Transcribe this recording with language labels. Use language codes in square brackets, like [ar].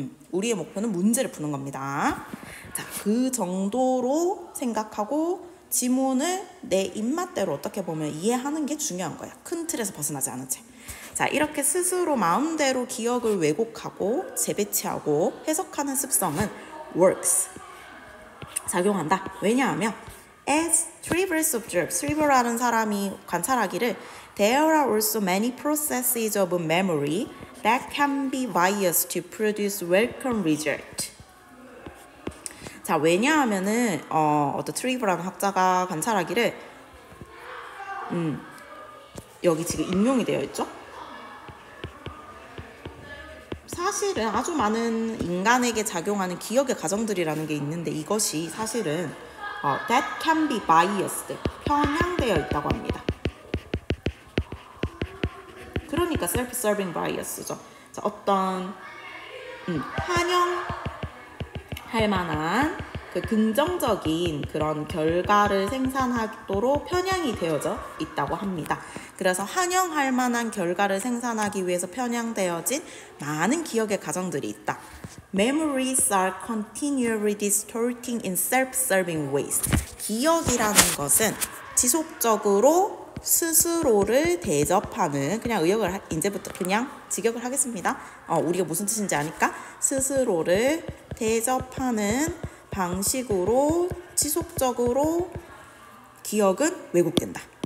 [ko] 우리의 목표는 문제를 푸는 겁니다. 자, 그 정도로 생각하고 지문을 내 입맛대로 어떻게 보면 이해하는 게 중요한 거야. 큰 틀에서 벗어나지 않은 채. 자, 이렇게 스스로 마음대로 기억을 왜곡하고 재배치하고 해석하는 습성은 works, 작용한다. 왜냐하면 [en] as Trivers observed, [ko] 트리버라는 사람이 관찰하기를 [en] there are also many processes of memory that can be biased to produce welcome result. [ko] 자, 왜냐하면은 어떤 트리브라는 학자가 관찰하기를 여기 지금 인용이 되어 있죠. 사실은 아주 많은 인간에게 작용하는 기억의 과정들이라는 게 있는데 이것이 사실은 [en] that can be biased, [ko] 편향되어 있다고 합니다. 그러니까 self-serving bias죠. 자, 어떤 환영할 만한 그 긍정적인 그런 결과를 생산하도록 편향이 되어져 있다고 합니다. 그래서 환영할 만한 결과를 생산하기 위해서 편향되어진 많은 기억의 과정들이 있다. [en] Memories are continually distorting in self-serving ways. [ko] 기억이라는 것은 지속적으로 스스로를 대접하는, 그냥 의역을 이제부터 그냥 직역을 하겠습니다. 우리가 무슨 뜻인지 아니까 스스로를 대접하는 방식으로 지속적으로 기억은 왜곡된다.